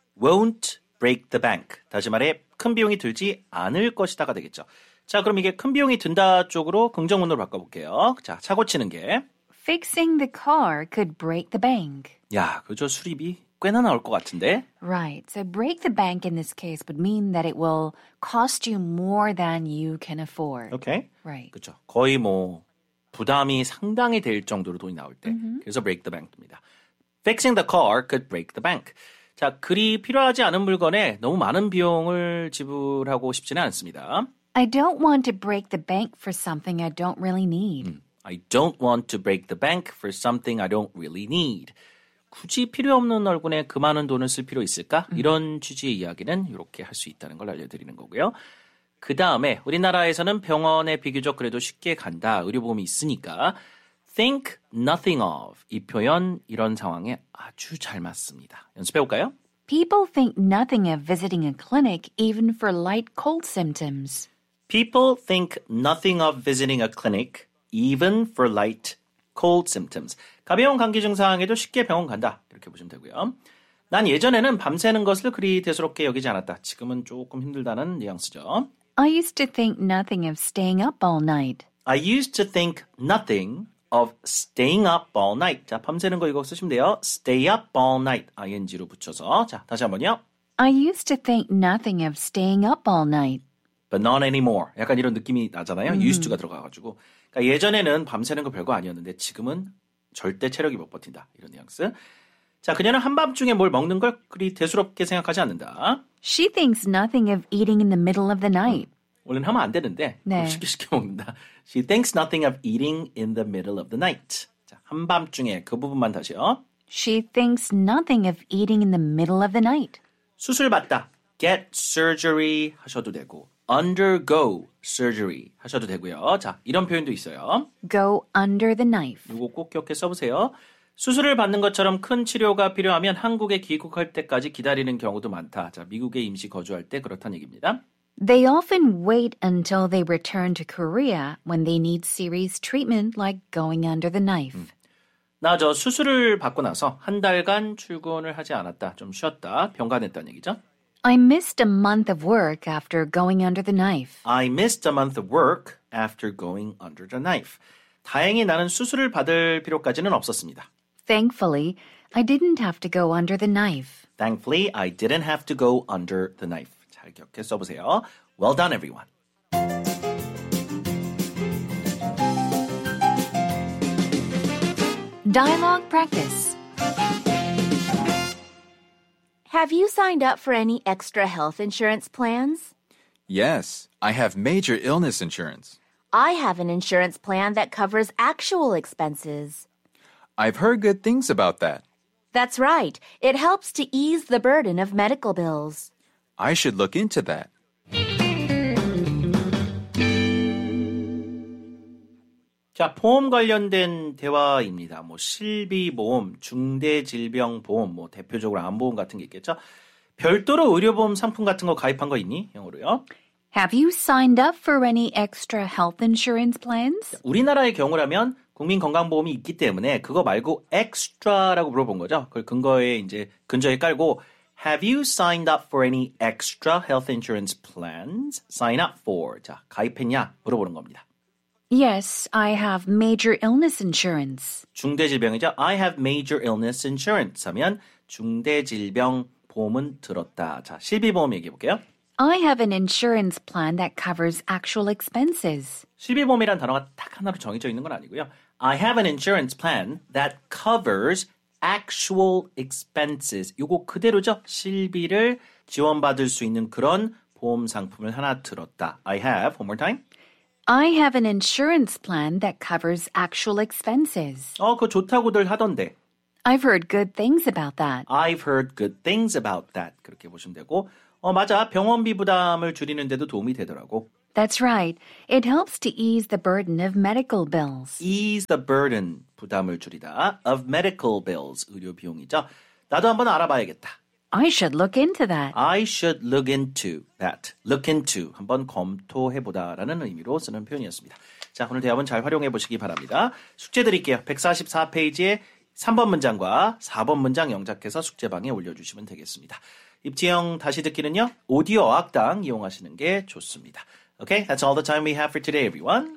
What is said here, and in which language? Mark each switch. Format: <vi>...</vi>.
<en>Won't break the bank.</en> <ko>다시 말해 큰 비용이 들지 않을 것이다가 되겠죠. 자, 그럼 이게 큰 비용이 든다 쪽으로 긍정문으로 바꿔볼게요. 자, 차고 치는 게</ko> <en>Fixing the car could break the bank.</en> <ko>야, 그저 수리비 꽤나 나올 것 같은데?</ko> <en>Right. So break the bank in this case would mean that it will cost you more than you can afford. Okay. Right.</en> <ko>그렇죠. 거의 뭐 부담이 상당히 될 정도로 돈이 나올 때.</ko> <en>Mm-hmm.</en> <ko>그래서</ko> <en>break the bank입니다. Fixing the car could break the bank.</en> <ko>자, 그리 필요하지 않은 물건에 너무 많은 비용을 지불하고 싶지는 않습니다.</ko> <en>I don't want to break the bank for something I don't really need. I don't want to break the bank for something I don't really need.</en> <ko>굳이 필요 없는 얼굴에 그 많은 돈을 쓸 필요 있을까? 이런 취지의 이야기는 이렇게 할 수 있다는 걸 알려드리는 거고요. 그 다음에 우리나라에서는 병원에 비교적 그래도 쉽게 간다. 의료보험이 있으니까</ko> <en>think nothing of</en> <ko>이 표현 이런 상황에 아주 잘 맞습니다. 연습해 볼까요?</ko> <en>People think nothing of visiting a clinic even for light cold symptoms. People think nothing of visiting a clinic even for light cold symptoms.</en> <ko>가벼운 감기 증상에도 쉽게 병원 간다. 이렇게 보시면 되고요. 난 예전에는 밤새는 것을 그리 대수롭게 여기지 않았다. 지금은 조금 힘들다는 뉘앙스죠.</ko> <en>I used to think nothing of staying up all night. I used to think nothing of staying up all night.</en> <ko>자, 밤새는 거 이거 쓰시면 돼요.</ko> <en>Stay up all night.</en> <ko>ing로 붙여서. 자, 다시 한번요.</ko> <en>I used to think nothing of staying up all night. But not anymore.</en> <ko>약간 이런 느낌이 나잖아요. used가 들어가가지고. 그러니까 예전에는 밤새는 거 별거 아니었는데 지금은 절대 체력이 못 버틴다. 이런 뉘앙스. 자, 그녀는 한밤중에 뭘 먹는 걸 그리 대수롭게 생각하지 않는다.</ko> <en>She thinks nothing of eating in the middle of the night.</en> <ko>원래는 하면 안 되는데 네. 쉽게 쉽게 먹는다.</ko> <en>She thinks nothing of eating in the middle of the night.</en> <ko>자, 한밤중에 그 부분만 다시요.</ko> <en>She thinks nothing of eating in the middle of the night.</en> <ko>수술 받다.</ko> <en>Get surgery</en> <ko>하셔도 되고</ko> <en>Undergo surgery</en> <ko>하셔도 되고요. 자, 이런 표현도 있어요.</ko> <en>Go under the knife.</en> <ko>이거 꼭 기억해 써보세요. 수술을 받는 것처럼 큰 치료가 필요하면 한국에 귀국할 때까지 기다리는 경우도 많다. 자, 미국에 임시 거주할 때 그렇다는 얘기입니다.</ko> <en>They often wait until they return to Korea when they need serious treatment like going under the knife.</en> <ko>나 저 수술을 받고 나서 한 달간 출근을 하지 않았다. 좀 쉬었다. 병간했다는 얘기죠.</ko> <en>I missed a month of work after going under the knife. I missed a month of work after going under the knife.</en> <ko>다행히 나는 수술을 받을 필요까지는 없었습니다.</ko> <en>Thankfully, I didn't have to go under the knife. Thankfully, I didn't have to go under the knife.</en> <ko>잘 기억해 써보세요.</ko> <en>Well done, everyone. 다이얼로그 프랙티스. Have you signed up for any extra health insurance plans? Yes, I have major illness insurance. I have an insurance plan that covers actual expenses. I've heard good things about that. That's right. It helps to ease the burden of medical bills. I should look into that.</en> <ko>(목소리) 자, 보험 관련된 대화입니다. 뭐 실비보험, 중대질병보험, 뭐 대표적으로 암보험 같은 게 있겠죠. 별도로 의료보험 상품 같은 거 가입한 거 있니? 영어로요.</ko> <en>Have you signed up for any extra health insurance plans?</en> <ko>우리나라의 경우라면 국민건강보험이 있기 때문에 그거 말고 extra라고 물어본 거죠. 그걸 근거에 이제 근저에 깔고</ko> <en>Have you signed up for any extra health insurance plans? Sign up for.</en> <ko>자, 가입했냐? 물어보는 겁니다.</ko> <en>Yes, I have major illness insurance.</en> <ko>중대질병이죠.</ko> <en>I have major illness insurance</en> <ko>하면 중대질병보험은 들었다. 자, 실비보험 얘기해 볼게요.</ko> <en>I have an insurance plan that covers actual expenses.</en> <ko>실비보험이란 단어가 딱 하나로 정해져 있는 건 아니고요.</ko> <en>I have an insurance plan that covers actual expenses.</en> <ko>이거 그대로죠. 실비를 지원받을 수 있는 그런 보험 상품을 하나 들었다.</ko> <en>I have, one more time. I have an insurance plan that covers actual expenses.</en> <ko>그거 좋다고들 하던데.</ko> <en>I've heard good things about that. I've heard good things about that.</en> <ko>그렇게 보시면 되고. 맞아. 병원비 부담을 줄이는 데도 도움이 되더라고.</ko> <en>That's right. It helps to ease the burden of medical bills. Ease the burden,</en> <ko>부담을 줄이다.</ko> <en>Of medical bills,</en> <ko>의료 비용이죠. 나도 한번 알아봐야겠다.</ko> <en>I should look into that. I should look into that. Look into,</en> <ko>한번 검토해보다 라는 의미로 쓰는 표현이었습니다. 자, 오늘 대화문 잘 활용해 보시기 바랍니다. 숙제 드릴게요. 144페이지에 3번 문장과 4번 문장 영작해서 숙제방에 올려주시면 되겠습니다. 입지영 다시 듣기는요, 오디오 어학당 이용하시는 게 좋습니다.</ko> <en>Okay, that's all the time we have for today, everyone.</en>